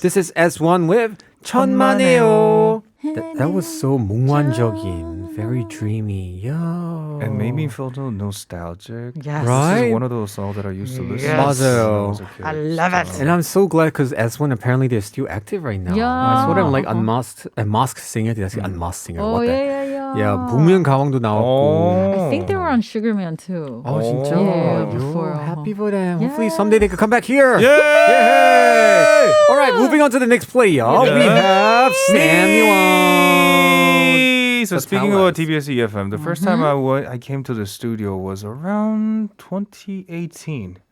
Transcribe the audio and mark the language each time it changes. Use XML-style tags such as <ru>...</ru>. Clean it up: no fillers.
<en>This is S1 with 천만에요. That was so 몽환적인, very dreamy. Yeah. And made me feel so nostalgic. Yes. Right? This is one of those songs that I used to listen to. Yes. when I was a kid. I love it. And I'm so glad because S1 apparently they're still active right now. Yeah. I saw them like masked singer. Did I say unmasked singer? Oh, what the? yeah.</en> <ko>Yeah, 복면 가왕도 나왔고.</ko> <en>I think they were on Sugarman too.</en> <ko>Oh, 진짜?</ko> <en>Yeah, Yo, before. happy for them. Yeah. Hopefully someday they could come back here. Yay! All right, moving on to the next player. We have Samuel. So speaking about TBS EFM, the first time I came to the studio was around 2018.</en>